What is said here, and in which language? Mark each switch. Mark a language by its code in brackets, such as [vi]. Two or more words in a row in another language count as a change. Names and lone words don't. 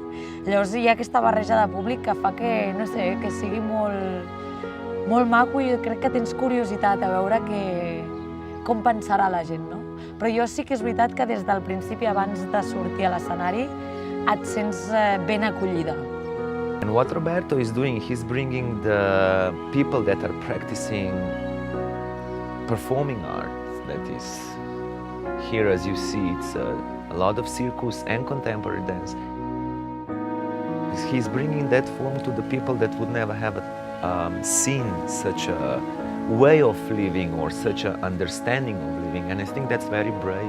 [ca] Llavors hi ha aquesta barreja de públic que fa que, no sé, que sigui molt maco i crec que tens curiositat a veure com pensarà la gent, no? Però jo sí que és veritat que des del principi, abans de sortir a l'escenari, et sents ben acollida. [en] And what Roberto is doing, he's bringing the people that are practicing performing art. That is here, as you see, it's a lot of circus and contemporary dance. He's bringing that form to the people that would never have seen such a way of living or such an understanding of living, and I think that's very brave.